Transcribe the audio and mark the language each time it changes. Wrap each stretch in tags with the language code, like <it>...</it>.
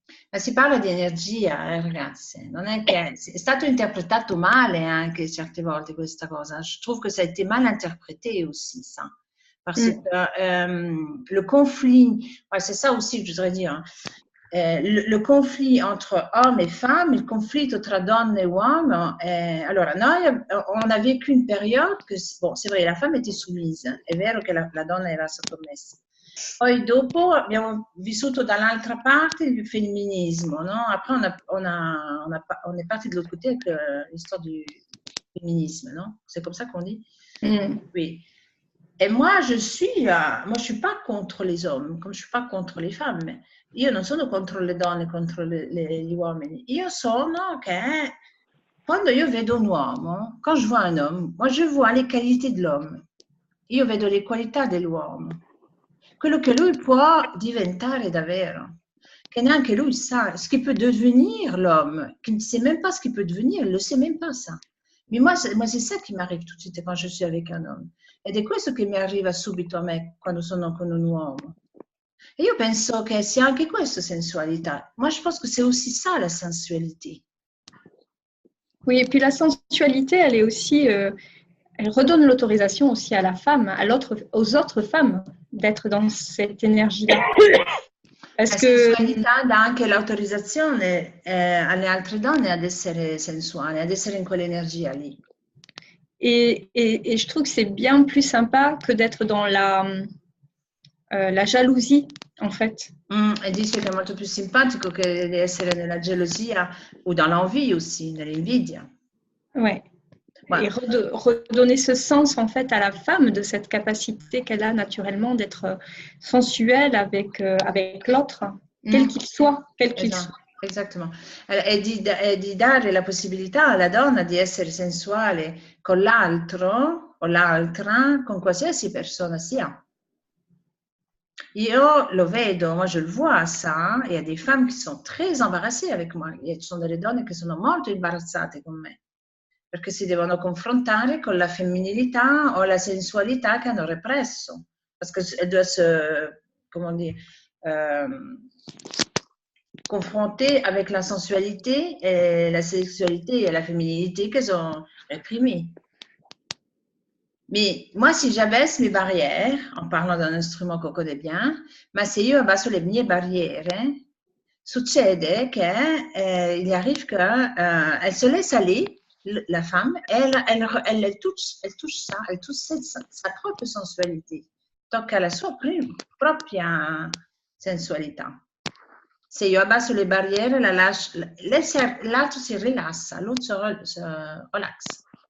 <it>Ma si parla di energia, ragazze, non è che è stato interpretato male anche certe volte questa cosa.</it> <fr>Je trouve que ça a été mal interprété aussi, ça. Parce que le conflit, c'est ça aussi que je voudrais dire, le conflit entre hommes et femmes,</fr> <it>il conflitto tra donne e uomo.</it> <fr>Allora, noi on a vécu une période que, bon, c'est vrai, la femme était soumise,</fr> <it>è vero che la donna era sottomessa. Poi dopo abbiamo vissuto dall'altra parte il femminismo, no?</it> <fr>Après on est parti de l'autre côté avec l'histoire du féminisme, non? C'est comme ça qu'on dit? Oui. Et moi je suis pas contre les hommes, comme je suis pas contre les femmes.</fr> <it>Io non sono contro le donne, contro gli uomini. Io sono che quando io vedo un uomo,</it> <fr>quand je vois un homme, moi je vois les qualités de l'homme.</fr> <it>Io vedo le qualità dell'uomo. Quello che lui può diventare davvero, che neanche lui sa</it> <fr>ce qu'il peut devenir l'homme, qui ne sait même pas ce qu'il peut devenir, il ne le sait même pas ça. Mais moi c'est ça qui m'arrive tout de suite quand je suis avec un homme.</fr> <it>Ed è questo che mi arriva subito a me quando sono con un uomo. E io penso che sia anche questo sensualità.</it> <fr>Moi je pense que c'est aussi ça la sensualité. Oui, et puis la sensualité, elle est aussi... elle redonne l'autorisation aussi à la femme, aux autres femmes d'être dans cette énergie-là.</fr> <it>La sensualità dà anche l'autorizzazione alle altre donne ad essere sensuali, ad essere in quell'energia lì.</it> <fr>Et je trouve que c'est bien plus sympa que d'être dans la jalousie, en fait.</fr> <it>E dice che è molto più simpatico che di essere nella gelosia o</it> <fr>dans l'envie aussi,</fr> <it>nell'invidia.</it> <fr>Ouais. Et redonner ce sens en fait à la femme de cette capacité qu'elle a naturellement d'être sensuelle avec l'autre, quel qu'il soit, Exactement.</fr> <it>E di dare la possibilità alla donna di essere sensuale con l'altro o l'altra, con qualsiasi persona sia. Io lo vedo,</it> <fr>moi je le vois ça, il y a des femmes qui sont très embarrassées avec moi,</fr> <it>ci sono delle donne che sono molto imbarazzate con me. Perché si devono confrontare con la femminilità o la sensualità che hanno represso.</it> <fr>Parce qu'elles doivent se, comment dire, confrontées avec la sensualité et la sexualité et la féminité qu'elles ont réprimées. Mais moi, si j'abaisse mes barrières, en parlant d'un instrument qu'on connaît bien,</fr> <it>ma se io abbasso le mie barriere, succede</it> <fr>qu'il arrive qu'elle se laisse aller, la femme, elle touche ça, elle touche sa propre sensualité,</fr> <it>tocca la sua propria sensualità. Se io abbasso le barriere, l'altro si rilassa,</it> <fr>l'autre se relaxe.</fr>